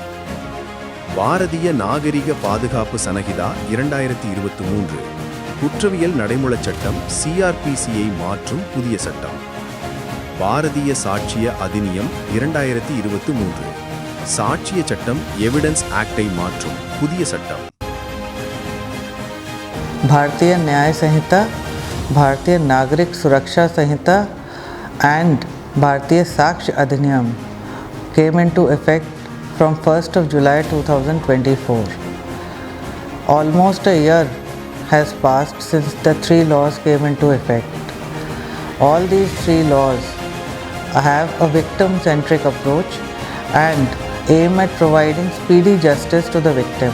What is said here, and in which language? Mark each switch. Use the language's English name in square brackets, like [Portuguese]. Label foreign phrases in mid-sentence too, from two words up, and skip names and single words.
[Tamil] பாரதிய நாகரிக பாதுகாப்பு சனஹிதா 2023 குற்றவியல் நடைமுறைச் சட்டம் சிஆர்பிசியை மாற்றும் புதிய சட்டம். பாரதிய சாட்சிய அதிநியம் 2023 சாட்சிய சட்டம் எவிடன்ஸ் ஆக்டை மாற்றும் புதிய சட்டம். [English] भारतीय न्याय संहिता, भारतीय नागरिक सुरक्षा संहिता and भारतीय साक्ष्य अधिनियम came into effect from 1st of July 2024. Almost a year has passed since the 3 laws came into effect. All these 3 laws have a victim-centric approach and aim at providing speedy justice to the victim.